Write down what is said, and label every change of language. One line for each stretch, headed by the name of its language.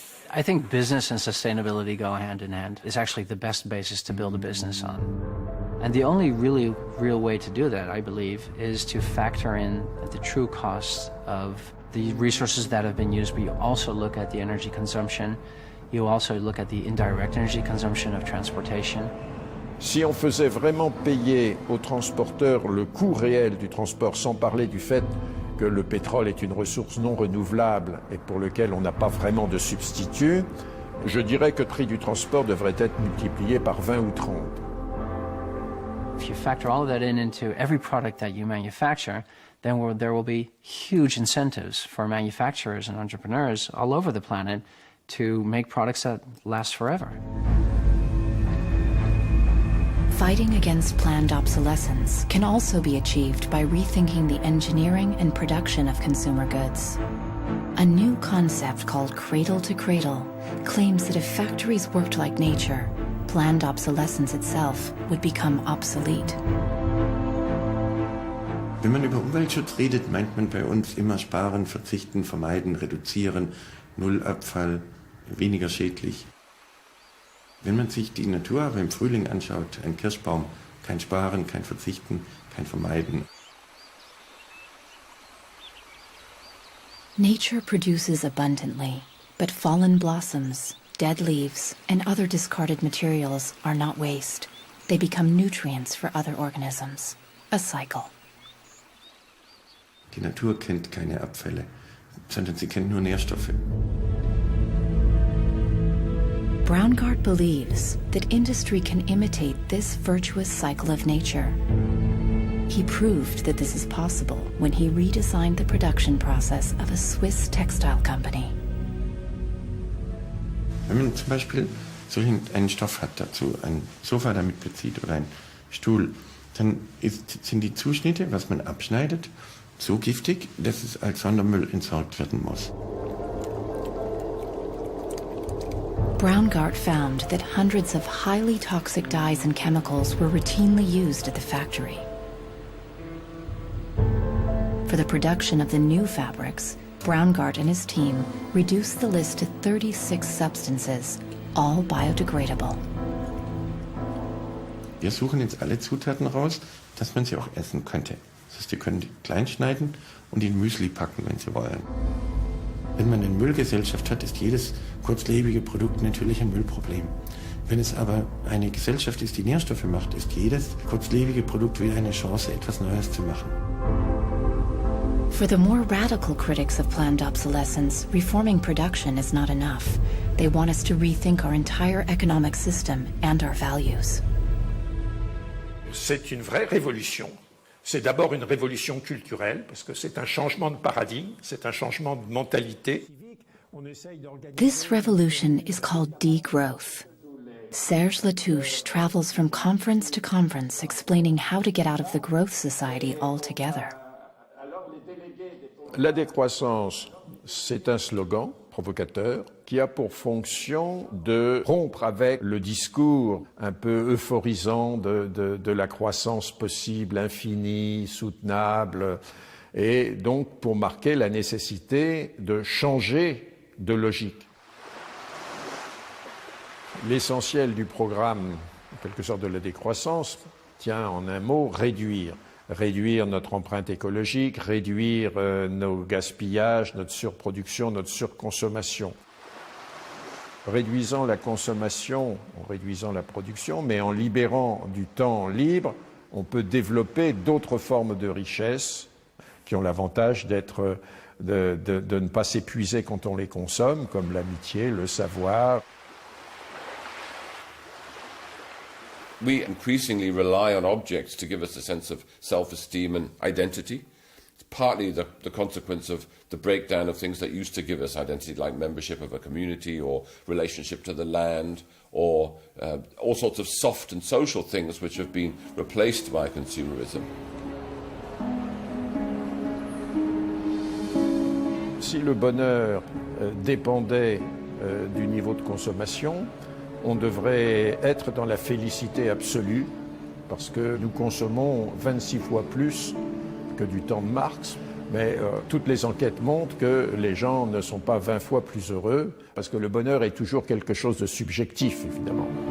English: I think business and sustainability go hand in hand. It's actually the best basis to build a business on. And the only really real way to do that, I believe, is to factor in the true costs of the resources that have been used, but you also look at the energy consumption, you also look at the indirect energy consumption of transportation.
French: Si on faisait vraiment payer aux transporteurs le coût réel du transport, sans parler du fait que le pétrole est une ressource non renouvelable et pour lequel on n'a pas vraiment de substitut, je dirais que le prix du transport devrait être multiplié par 20 ou 30.
English: If you factor all of that into every product that you manufacture, then there will be huge incentives for manufacturers and entrepreneurs all over the planet to make products that last forever. Fighting against planned obsolescence can also be achieved by rethinking the engineering and production of consumer goods. A new concept called cradle to cradle claims that if factories worked like nature, planned obsolescence itself would become obsolete.
German: Wenn man über Umweltschutz redet, meint man bei uns immer sparen, verzichten, vermeiden, reduzieren, Nullabfall, weniger schädlich. Wenn man sich die Natur aber im Frühling anschaut, ein Kirschbaum, kein Sparen, kein Verzichten, kein Vermeiden.
English: Nature produces abundantly, but fallen blossoms, dead leaves, and other discarded materials are not waste. They become nutrients for other organisms. A cycle.
German: Die Natur kennt keine Abfälle, sondern sie kennt nur Nährstoffe.
English: Braungart believes that industry can imitate this virtuous cycle of nature. He proved that this is possible when he redesigned the production process of a Swiss textile company.
German: Wenn man zum Beispiel so einen Stoff hat dazu, ein Sofa damit bezieht oder einen Stuhl, dann sind die Zuschnitte, was man abschneidet, so giftig, dass es als Sondermüll entsorgt werden muss.
English: Braungart found that hundreds of highly toxic dyes and chemicals were routinely used at the factory. For the production of the new fabrics, Braungart and his team reduced the list to 36 substances, all biodegradable.
German: Wir suchen jetzt alle Zutaten raus, dass man sie auch essen könnte. Das heißt, wir können die klein schneiden und in Müsli packen, wenn Sie wollen. Wenn man eine Müllgesellschaft hat, ist jedes kurzlebige Produkt natürlich ein Müllproblem. Wenn es aber eine Gesellschaft ist, die Nährstoffe macht, ist jedes kurzlebige Produkt wieder eine Chance, etwas Neues zu machen.
English: For the more radical critics of planned obsolescence, reforming production is not enough. They want us to rethink our entire economic system and our values.
French: C'est une vraie révolution. C'est d'abord une révolution culturelle, parce que c'est un changement de paradigme, c'est un changement de mentalité.
English: This revolution is called degrowth. Serge Latouche travels from conference to conference explaining how to get out of the growth society altogether.
French: La décroissance, c'est un slogan provocateur qui a pour fonction de rompre avec le discours un peu euphorisant de la croissance possible, infinie, soutenable, et donc pour marquer la nécessité de changer de logique. L'essentiel du programme, en quelque sorte de la décroissance, tient en un mot réduire. Réduire notre empreinte écologique, réduire nos gaspillages, notre surproduction, notre surconsommation. Réduisant la consommation, en réduisant la production, mais en libérant du temps libre, on peut développer d'autres formes de richesse qui ont l'avantage d'être, de ne pas s'épuiser quand on les consomme, comme l'amitié, le savoir.
English: We increasingly rely on objects to give us a sense of self-esteem and identity. It's partly the consequence of the breakdown of things that used to give us identity, like membership of a community or relationship to the land, or all sorts of soft and social things which have been replaced by consumerism.
French: Si le bonheur dépendait du niveau de consommation, on devrait être dans la félicité absolue, parce que nous consommons 26 fois plus que du temps de Marx, mais toutes les enquêtes montrent que les gens ne sont pas 20 fois plus heureux, parce que le bonheur est toujours quelque chose de subjectif, évidemment.